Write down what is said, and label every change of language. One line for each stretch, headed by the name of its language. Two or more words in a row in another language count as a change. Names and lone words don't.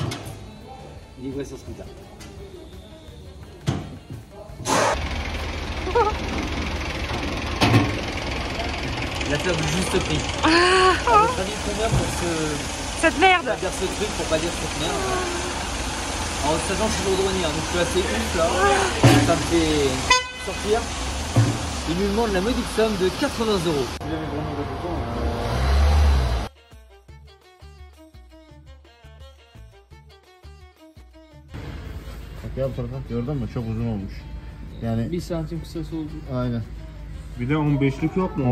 French: Livré sur scooter. L'affaire du juste prix. À votre avis, combien pour Cette merde! on va dire ce truc pour pas dire cette merde? En sachant que je suis chaudronnier, donc je suis assez ouf là. Ça me fait sortir. Il me demande la modique somme de 80 €.
Turkish: Bak ya gördün mü? Çok uzun olmuş. Yani 1 santim kısası oldu. aynen. Bir de 15'lik yok mu?